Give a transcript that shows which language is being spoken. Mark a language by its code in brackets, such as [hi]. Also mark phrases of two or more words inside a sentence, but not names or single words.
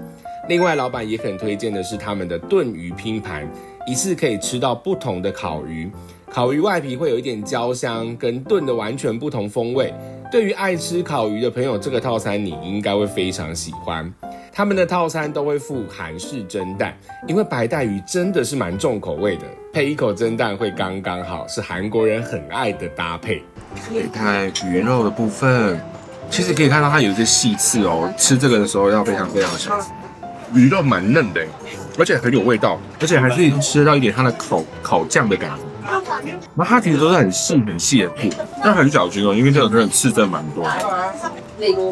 [zh] 另外，老闆也很推薦的是他們的燉魚拼盤，一次可以吃到不同的烤魚，烤魚外皮會有一點焦香，跟燉的完全不同風味。對於愛吃烤魚的朋友，這個套餐你應該會非常喜歡。他們的套餐都會附韓式蒸蛋，因為白帶魚真的是蠻重口味的，配一口蒸蛋會剛剛好，是韓國人很愛的搭配。北太魚肉的部分，其實可以看到它有一些細刺哦，吃這個的時候要非常非常小心。魚肉蠻嫩的，而且很有味道，而且還是吃到一點它的烤醬的感觉。那它其實都是很細很細的片，但很小心哦，因為這個真的刺真的蠻多的。